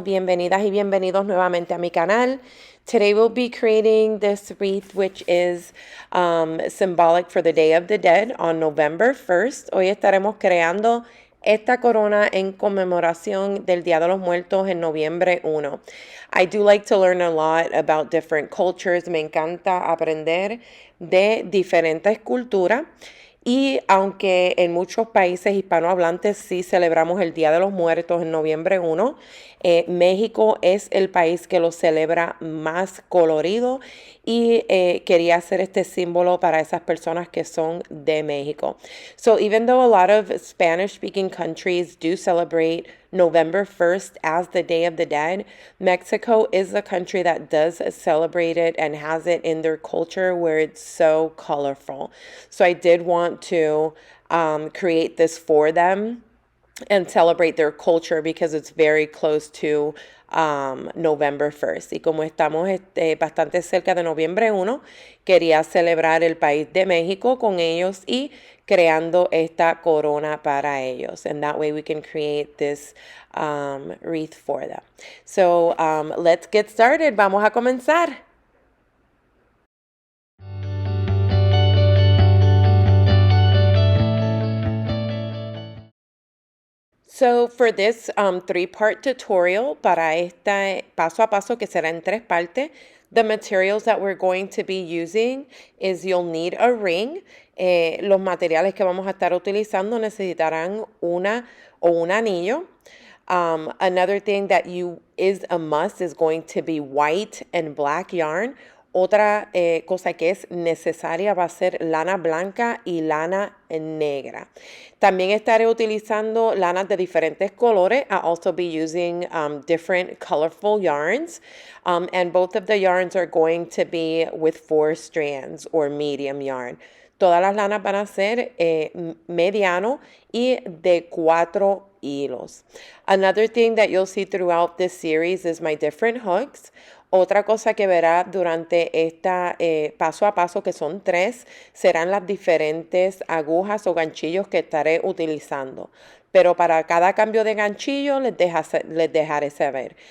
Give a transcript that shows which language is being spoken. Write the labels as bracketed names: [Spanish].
[Spanish] Bienvenidas y bienvenidos nuevamente a mi canal. [English] Today we'll be creating this wreath, which is symbolic for the Day of the Dead on November 1st. [Spanish] Hoy estaremos creando esta corona en conmemoración del Día de los Muertos en noviembre 1. [English] I do like to learn a lot about different cultures. [Spanish] Me encanta aprender de diferentes culturas. Y aunque en muchos países hispanohablantes sí celebramos el Día de los Muertos en noviembre 1, México es el país que lo celebra más colorido y quería hacer este símbolo para esas personas que son de México. [English] So even though a lot of Spanish-speaking countries do celebrate November 1st as the Day of the Dead, Mexico is the country that does celebrate it and has it in their culture where it's so colorful. So I did want to create this for them and celebrate their culture because it's very close to November 1st. [Spanish] Y como estamos bastante cerca de noviembre 1, quería celebrar el país de México con ellos y creando esta corona para ellos. [English] And that way we can create this wreath for them. So let's get started. [Spanish] Vamos a comenzar. [English] So for this three-part tutorial, [Spanish] para esta paso a paso que será en tres partes, [English] the materials that we're going to be using is you'll need a ring. [Spanish] Los materiales que vamos a estar utilizando necesitarán una o un anillo. [English] Another thing that is a must is going to be white and black yarn. [Spanish] Otra cosa que es necesaria va a ser lana blanca y lana negra. También estaré utilizando lanas de diferentes colores. [English] I'll also be using different colorful yarns. And both of the yarns are going to be with 4 strands or medium yarn. [Spanish] Todas las lanas van a ser mediano y de 4 hilos. [English] Another thing that you'll see throughout this series is my different hooks. [Spanish] Otra cosa que verá durante esta paso a paso, que son 3, serán las diferentes agujas o ganchillos que estaré utilizando. Pero para cada cambio de ganchillo les dejaré saber.